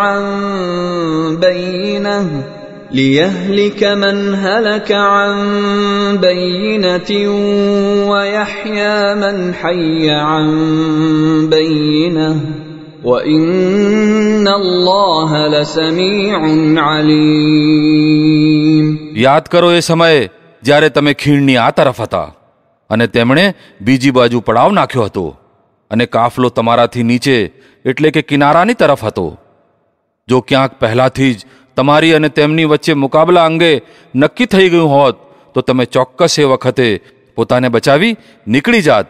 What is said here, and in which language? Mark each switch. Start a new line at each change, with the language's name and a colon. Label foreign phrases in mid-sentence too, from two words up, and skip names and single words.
Arabic: عن بينة ويحيى من حي عن بينة وَإِنَّ اللَّهَ لَسَمِيعٌ عَلِيمٌ.
Gujarati: યાદ કરો એ સમયે જ્યારે તમે ખીણની આ તરફ હતા અને તેમણે બીજી બાજુ પડાવ નાખ્યો હતો અને કાફલો તમારાથી નીચે એટલે કે કિનારાની તરફ હતો. જો ક્યાંક પહેલાથી જ તમારી અને તેમની વચ્ચે મુકાબલા અંગે નક્કી થઈ ગયું હોત તો તમે ચોક્કસ એ વખતે પોતાને બચાવી નીકળી જાત.